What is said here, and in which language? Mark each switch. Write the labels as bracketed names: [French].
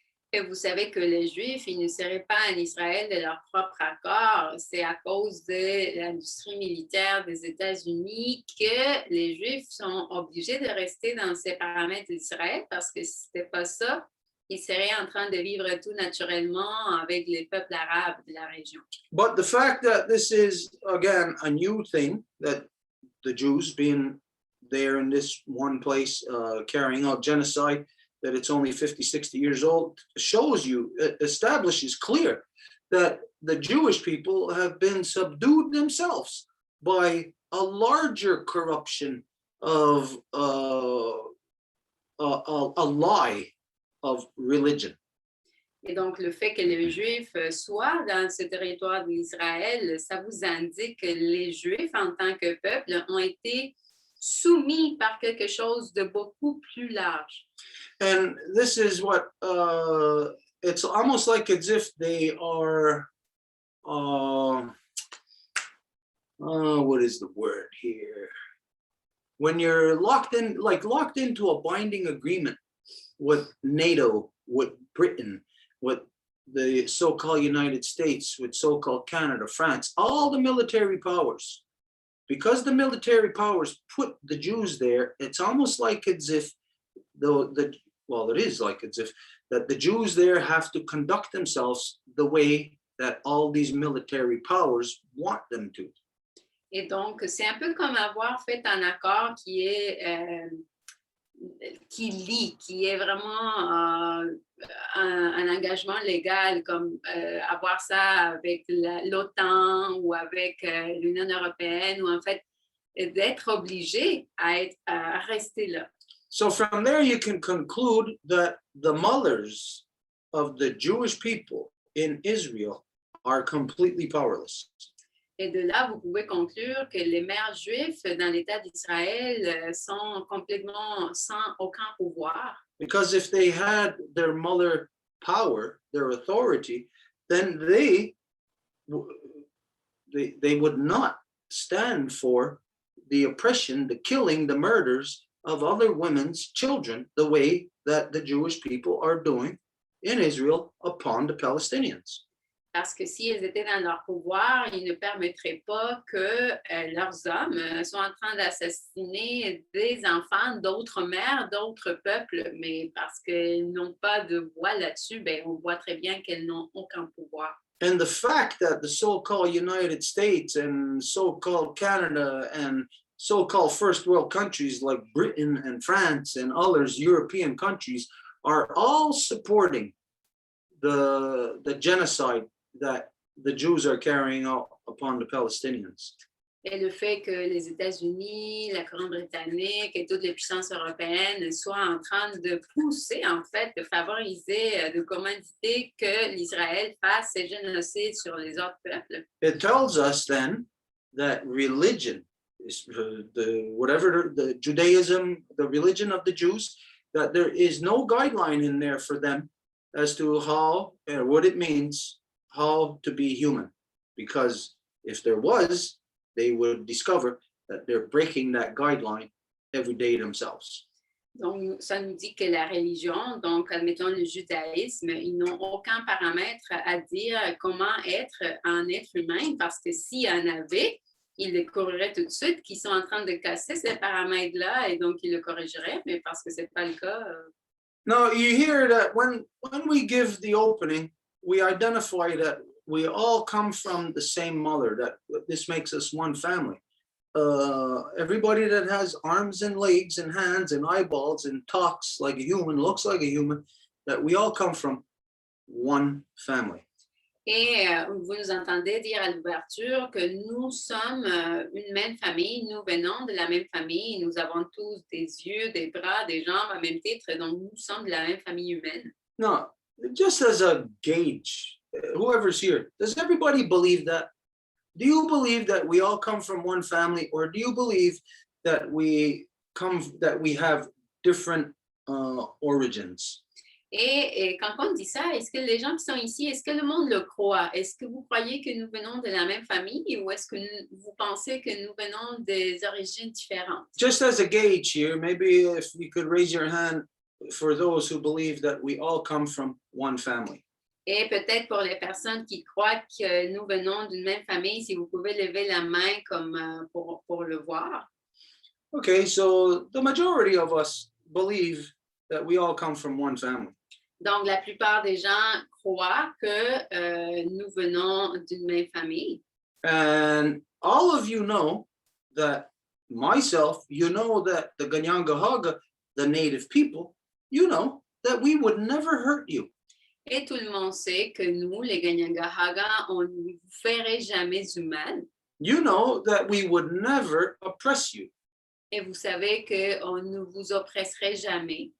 [French] Et vous savez que les Juifs, ils ne seraient pas en Israël de leur propre accord. C'est à cause de l'industrie militaire des États-Unis que les Juifs sont obligés de rester dans ces paramètres d'Israël parce que si ce n'était pas ça, ils seraient en train de vivre tout naturellement avec les peuples arabes de la région. [English] But the fact that this is, again, a new thing, that the Jews being there in this one place carrying out genocide, that it's only 50, 60 years old, establishes clear that the Jewish people have been subdued themselves by a larger corruption of a lie of religion. [French] Et donc, le fait que les Juifs soient dans ce territoire d'Israël, ça vous indique que les Juifs, en tant que peuple, ont été soumis par quelque chose de beaucoup plus large. [English] And this is what it's almost like as if they are what is the word here? When you're locked into a binding agreement with NATO, with Britain, with the so-called United States, with so-called Canada, France, all the military powers. Because the military powers put the Jews there, it's almost like as if it is like as if that the Jews there have to conduct themselves the way that all these military powers want them to. [French] Et donc, c'est un peu comme avoir fait un accord qui est qui lie, qui est vraiment un engagement légal, comme avoir ça avec l'OTAN ou avec l'Union européenne, ou en fait d'être obligé à rester là. [English] So from there, you can conclude that the mothers of the Jewish people in Israel are completely powerless. [French] Et de là, vous pouvez conclure que les mères juives dans l'État d'Israël sont complètement sans aucun pouvoir. [English] Because if they had their mother power, their authority, then they would not stand for the oppression, the killing, the murders of other women's children, the way that the Jewish people are doing in Israel upon the Palestinians. [French] Parce que si elles étaient dans leur pouvoir, ils ne permettraient pas que leurs hommes soient en train d'assassiner des enfants d'autres mères, d'autres peuples, mais parce qu'elles n'ont pas de voix là-dessus, ben, on voit très bien qu'elles n'ont aucun pouvoir. [English] And the fact that the so-called United States and so-called Canada and so-called first world countries like Britain and France and others, European countries, are all supporting the genocide that the Jews are carrying out upon the Palestinians. [French] Et le fait que les États-Unis, la couronne britannique et toutes les puissances européennes soient en train de pousser, en fait, de favoriser, de commanditer que l'Israël fasse ses génocides sur les autres peuples. [English] It tells us then that religion is the Judaism, the religion of the Jews, that there is no guideline in there for them as to how and what it means, how to be human. Because if there was, they would discover that they're breaking that guideline every day themselves. [French] Donc, ça nous dit que la religion, donc, admettons le judaïsme, ils n'ont aucun paramètre à dire comment être un être humain, parce que s'il y en avait, ils découvriraient tout de suite qu'ils sont en train de casser ces paramètres-là, et donc ils le corrigeraient, mais parce que ce n'est pas le cas. [English] Now, you hear that when we give the opening, we identify that we all come from the same mother, that this makes us one family. Everybody that has arms and legs and hands and eyeballs and talks like a human, looks like a human, that we all come from one family. [French] Et vous nous entendez dire à l'ouverture que nous sommes une même famille, nous venons de la même famille, nous avons tous des yeux, des bras, des jambes à même titre, donc nous sommes de la même famille humaine. [English] Now, just as a gauge, whoever's here, does everybody believe that? Do you believe that we all come from one family, or do you believe that we have different origins? [French] Et quand on dit ça, est-ce que les gens qui sont ici, est-ce que le monde le croit? Est-ce que vous croyez que nous venons de la même famille, ou est-ce que vous pensez que nous venons des origines différentes? [English] Just as a gauge here, maybe if you could raise your hand for those who believe that we all come from one family. [French] Et peut-être pour les personnes qui croient que nous venons d'une même famille, si vous pouvez lever la main comme pour le voir. [English] Okay, so the majority of us believe that we all come from one family. [French] Donc, la plupart des gens croient que nous venons d'une même famille. [English] And all of you know that myself, you know that the Ganyangahaga, the native people, you know that we would never hurt you. [French] Et tout le monde sait que nous, les Ganyangahaga, on ne vous ferait jamais du mal. [English] You know that we would never oppress you. [French] Et vous savez qu'on ne vous oppresserait jamais.